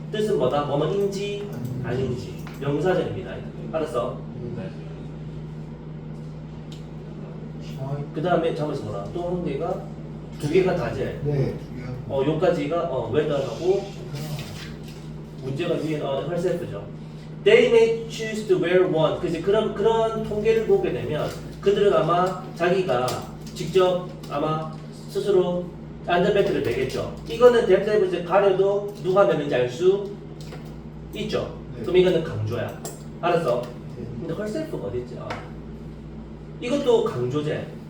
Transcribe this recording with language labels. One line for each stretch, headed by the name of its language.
Korean: 뜻은 뭐다? 뭐뭐인지 아닌지. 명사절입니다. 알았어? 네. 그 다음에 잠깐만 뭐라? 또 한 개가 두 개가 다제. 네. 요까지가 whether하고 문제가 위에 나오는 herself죠.
English: They may choose to wear one.
Korean: 그지 그런 통계를 보게 되면 그들은 아마 자기가 직접 아마 스스로 안전벨트를 매겠죠. 이거는 뎁스에서 가려도 누가 매는지 알 수 있죠. 네. 그럼 이거는 강조야. 알았어? 근데 herself가 어디 있지? 이것도 강조제.